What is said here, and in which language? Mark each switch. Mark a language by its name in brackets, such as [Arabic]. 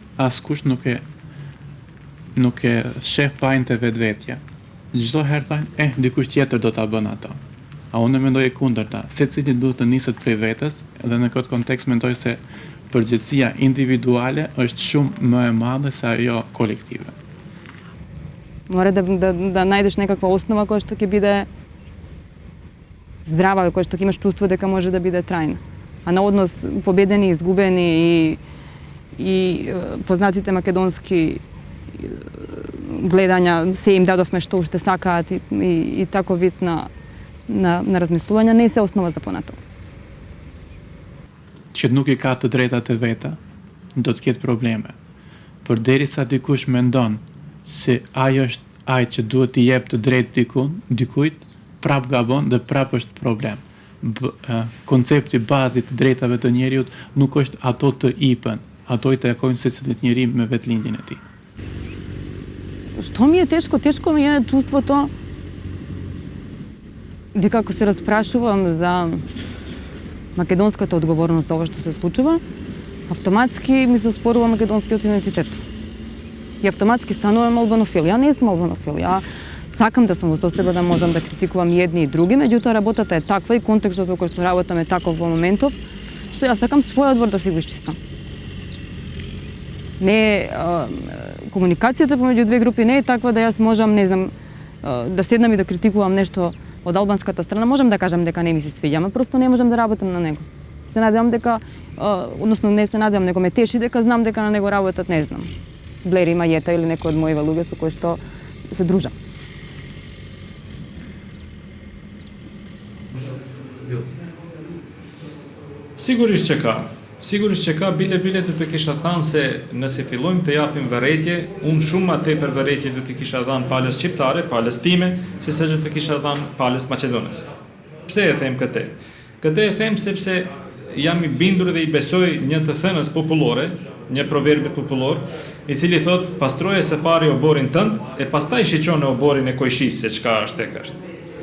[Albanian] Askush nuk e shef fajin të vetvetja. Çdo herë thajnë, dikush tjetër do ta bën ato. A unë mendoj e kundërta, secili duhet të niset prej vetes, dhe në këtë kontekst mendoj se përgjegjësia individuale është shumë më e madhe se ajo kolektive. [Macedonian] Mora да најдеш некаква основа која што ќе биде здрава, која што ќе имаш чувство дека може да биде трајна. А на однос победени, изгубени и познатите македонски гледања, се им дадовме што уште сакаат и тако вид на размислување не се основа за понатаму. [Albanian] Që nuk i ka të drejtat e veta, do të ketë probleme. Por derisa dikush mendon se ai është ai që duhet t'i jep të drejtë dikujt, prap gabon dhe prap është problem. Koncepti bazit të drejtave të njeriut nuk është ato të ipën, ato i takojnë secilit njeri me vetlindjen e tij. [Macedonian] Што ми е тешко? Тешко ми е чувството дека ако се распрашувам за македонската одговорност за ова што се случува, автоматски ми се спорува македонскиот идентитет. И автоматски станувам албанофил. Ја не сум албанофил. Ја сакам да сум во состојба да можам да критикувам и едни и други, меѓутоа работата е таква и контекстот во кој што работам е таков во моментов, што ја сакам својот двор да си го изчистам. Не комуникацијата помеѓу две групи не е таква да јас можам, не знам, да седнам и да критикувам нешто од албанската страна, можам да кажам дека не ми се свиѓа, ама просто не можам да работам на него. Се надевам дека, односно не се надевам, него ме теши дека знам дека на него работат, не знам, Блери, Мајета или некој од моите луѓе со кои што се дружам. [Albanian] Sigurisht që ka, bile do të kisha thënë se nëse fillojmë të japim vërejtje, unë shumë më tepër vërejtje do të kisha dhënë palës shqiptare, palës time, se sa që të kisha dhënë palës maqedonese. Pse e them këtë? Këtë e them sepse jam i bindur dhe i besoj një të thënës popullore, një proverbit popullor, i cili thot, pastroje së pari oborin tënd, e pastaj shiqone oborin e kojshisë se çka është tek është.